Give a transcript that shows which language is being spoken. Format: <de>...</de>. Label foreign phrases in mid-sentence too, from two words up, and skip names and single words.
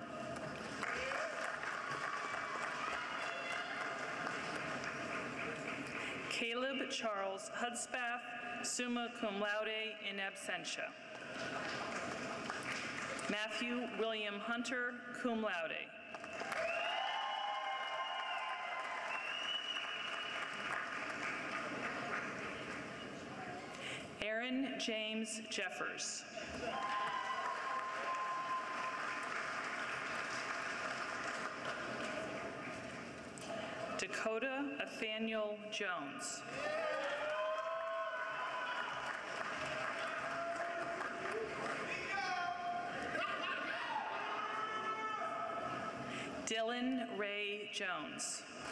<la>Caleb Charles Hudspath, summa cum laude in absentia.</la> <en>Matthew William Hunter,</en> <la>cum laude.</la> <en>Aaron James Jeffers. Dakota Nathaniel Jones. Dylan Ray Jones.</en>